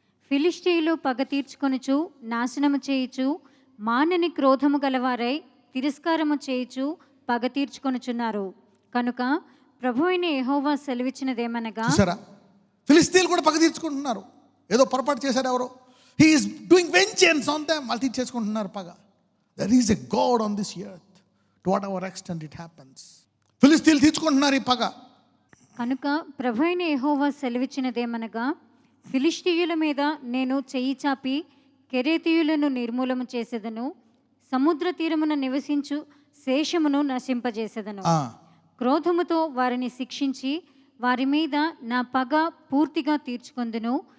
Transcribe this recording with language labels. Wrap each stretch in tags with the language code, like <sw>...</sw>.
<te>ఫిలిష్తీయులు పగ తీర్చుకొనుచు నాశనము చేయుచు మానని క్రోధము గలవారై తిరస్కారము చేయుచు పగ తీర్చుకొనుచున్నారు. కనుక ప్రభువైన యెహోవా సెలవిచ్చినదేమనగా, చూసారా, ఫిలిష్తీయులు కూడా పగ తీర్చుకుంటున్నారు. ఏదో పొరపాటు చేశారు ఎవరో.</te> <en>He is doing vengeance on them.</en> <te>వాళ్ళు తీర్చేసుకుంటున్నారు పగ.</te> <en>There is a God on this earth. To whatever extent it happens.</en> <te>ఫిలిష్తీయులు తీర్చుకుంటున్నారు ఈ పగ. కనుక ప్రభువైన యెహోవా సెలవిచ్చినదేమనగా, ఫిలిష్తీయుల మీద నేను చెయ్యి చాపి కెరేతీయులను నిర్మూలము చేసేదను, సముద్ర తీరమున నివసించు శేషమును నశింపజేసేదను. క్రోధముతో వారిని శిక్షించి వారి మీద నా పగ పూర్తిగా తీర్చుకొందును.</te>